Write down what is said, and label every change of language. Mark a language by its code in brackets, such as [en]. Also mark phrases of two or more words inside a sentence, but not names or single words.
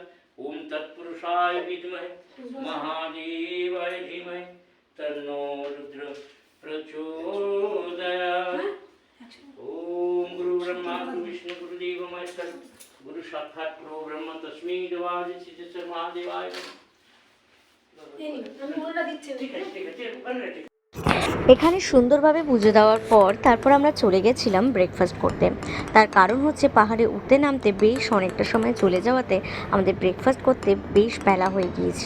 [sa] ॐ तत्पुरुषाय विद्महे महादेवाय धीमहि तन्नो रुद्र प्रचोदयात्। ॐ गुरुब्रह्मा गुरुविष्णु गुरुदेवो महेश्वर गुरु साक्षात् परो ब्रह्म तस्मै देवाय सिद्धेश्वर महादेवाय। [bn] এখানে সুন্দরভাবে পুজো দেওয়ার পর তারপর আমরা চলে গেছিলাম ব্রেকফাস্ট করতে। তার কারণ হচ্ছে পাহাড়ে উঠতে নামতে বেশ অনেকটা সময় চলে যাওয়াতে আমাদের ব্রেকফাস্ট করতে বেশ বেলা হয়ে গিয়েছিল।